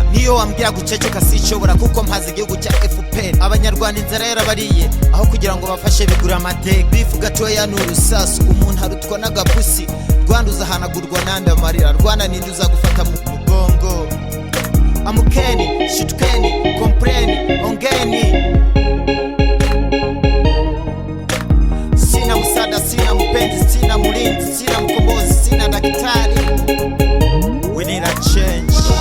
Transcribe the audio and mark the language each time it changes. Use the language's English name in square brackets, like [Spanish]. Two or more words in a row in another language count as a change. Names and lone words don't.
[Kinyarwanda] niyo wambwira guceceka sinshobora kuko mpaze igihugu cya FPR. abanyarwanda inzara yarabariye, aho kugira ngo bafashe bigura amateka. bifu gatoya n'urusasu, umuntu harutwa n'agapusi. Rwanda uzahanagurwa nande amarira, Rwanda ninde uzagufata mu mugongo. [Lingala] amukeni shitukeni kompreni ongeni. [Swahili] sina msaada, sina mpenzi, sina mlinzi, sina mkombozi, sina daktari. [English] We need a change.